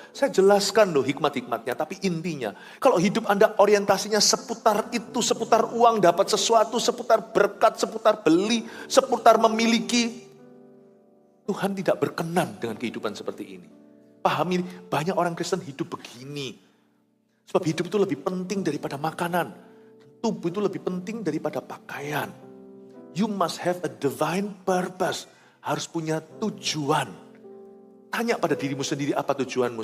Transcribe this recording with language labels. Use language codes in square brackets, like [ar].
[id] Saya jelaskan loh hikmat-hikmatnya, tapi intinya. Kalau hidup Anda orientasinya seputar itu, seputar uang, dapat sesuatu, seputar berkat, seputar beli, seputar memiliki. Tuhan tidak berkenan dengan kehidupan seperti ini. Pahami, banyak orang Kristen hidup begini. Sebab hidup itu lebih penting daripada makanan. Tubuh itu lebih penting daripada pakaian. [en] You must have a divine purpose. [id] Harus punya tujuan. Tanya pada dirimu sendiri apa tujuanmu.